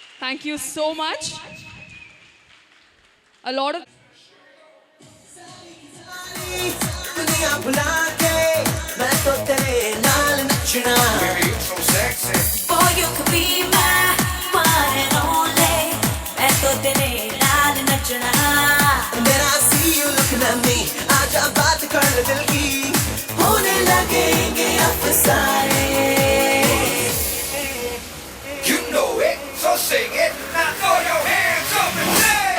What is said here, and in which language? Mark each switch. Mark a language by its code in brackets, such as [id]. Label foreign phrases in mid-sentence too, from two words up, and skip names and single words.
[en] Thank you so much. A lot of [pa] ਦੁਨੀਆ ਭੁਲਾ ਕੇ ਮੈਂ ਤਾਂ ਤੇਰੇ ਨਾਲ ਨੱਚਣਾ [en] Baby you're so sexy Boy you could be my one and only [pa] ਮੈਂ ਤਾਂ ਤੇਰੇ ਨਾਲ ਨੱਚਣਾ [en] When I see you looking at me [hi] आजा बात कर ले दिल की होने लगेंगे अफसाने [en] You know it so sing it now throw your hands up and say